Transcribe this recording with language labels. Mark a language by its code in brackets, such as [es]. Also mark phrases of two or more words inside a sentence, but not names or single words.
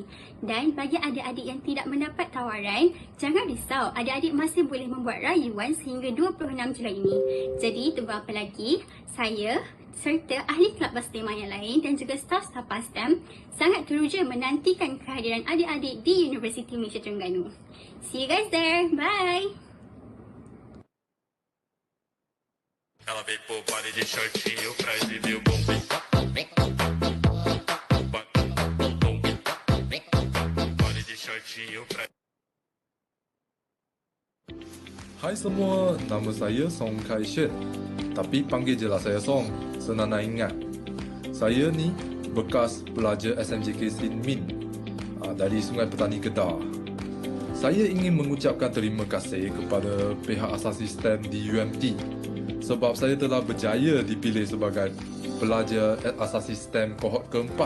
[ms] Dan bagi adik-adik yang tidak mendapat tawaran, jangan risau, adik-adik masih boleh membuat rayuan sehingga 26 Julai ini. Jadi tunggu apa lagi? Saya serta ahli Kelab Belastima yang lain dan juga staf-staf PASTEM sangat teruja menantikan kehadiran adik-adik di Universiti Malaysia Terengganu. [en] See you guys there. Bye! [pt] Ela veio pro baile de shortinho pra exibir o bumbum. Baile de shortinho pra... [ms] Hai semua, nama saya Song Kai Shen. Tapi panggil je lah saya Song, senang nak ingat. Saya ni bekas pelajar SMJK Sin Min dari Sungai Petani Kedah. Saya ingin mengucapkan terima kasih kepada pihak Asas Sistem di UMT sebab saya telah berjaya dipilih sebagai pelajar Asas Sistem kohort keempat.